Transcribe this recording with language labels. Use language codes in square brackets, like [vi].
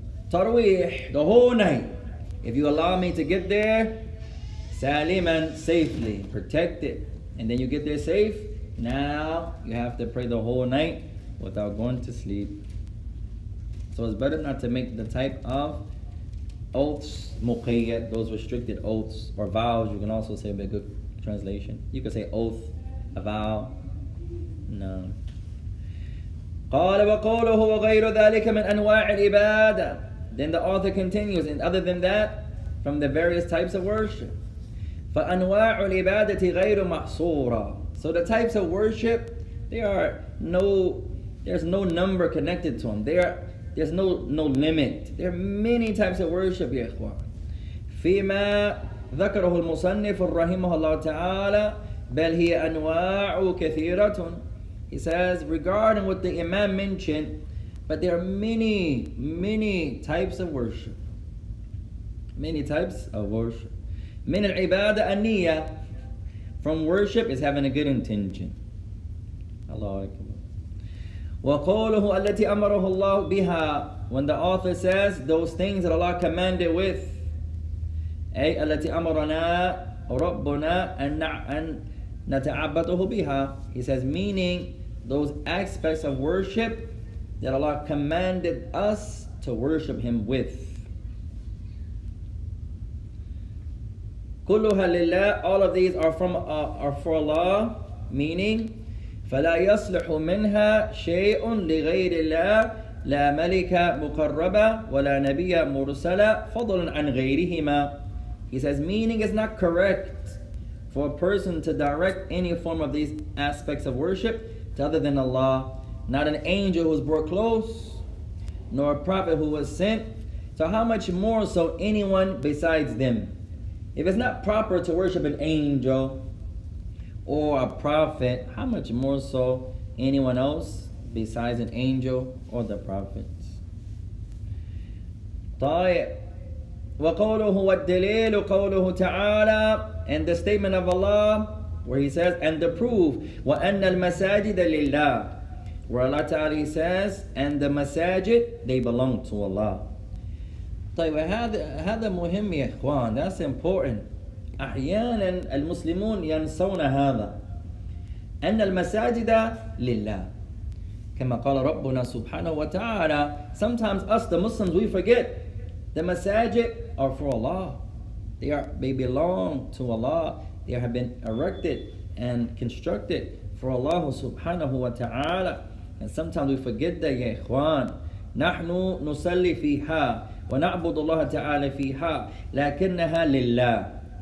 [en] Tarawih, the whole night. If you allow me to get there, saliman, safely, protected, and then you get there safe, now you have to pray the whole night without going to sleep. So it's better not to make the type of oaths, muqayyad, those restricted oaths, or vows. You can also say a good translation. You can say oath, a vow. No. [ar] قال وقوله وغير ذلك من أنواع العبادة. [en] Then the author continues, and other than that, from the various types of worship. [ar] فأنواع العبادة غير محصورة. [en] So the types of worship, there's no number connected to them. There's no limit. There are many types of worship, [ar] يا إخوان. فيما ذكره المصنف رحمه الله تعالى بل هي أنواع كثيرة. [en] He says, regarding what the Imam mentioned, but there are many types of worship. Many types of worship. [ar] من العبادة النية. [en] From worship is having a good intention. [ar] Allahu Akbar. وقوله التي أمره الله بها. [en] When the author says those things that Allah commanded with. [ar] أي التي أمرنا ربنا أن نتعبده بها. [en] He says, meaning those aspects of worship that Allah commanded us to worship Him with. [ar] كلها لله. [en] All of these are for Allah, meaning [ar] فلا يصلح منها شيء لغير الله لا ملك مقربة ولا نبي مرسلة فضلا عن غيرهما. [en] He says, meaning it's not correct for a person to direct any form of these aspects of worship to other than Allah. Not an angel who was brought close, nor a prophet who was sent. So how much more so anyone besides them? If it's not proper to worship an angel or a prophet, how much more so anyone else besides an angel or the prophets? [ar] طيب. وقوله والدليل قوله تعالى. [en] And the statement of Allah where He says, and the proof [ar] وأن المساجد لله. [en] Where Allah Ta'ala says, and the masajid, they belong to Allah. [ar] طيب هذا مهم يا إخوان. [en] That's important. [ar] أحيانا المسلمون ينسون هذا أن المساجد لله كما قال ربنا سبحانه وتعالى. [en] Sometimes us the Muslims, we forget the masajid are for Allah. They belong to Allah. They have been erected and constructed for Allah subhanahu wa ta'ala. And sometimes we forget that, [ar] يا إخوان. نحن نصلي فيها ونعبد الله تعالى فيها لكنها لله.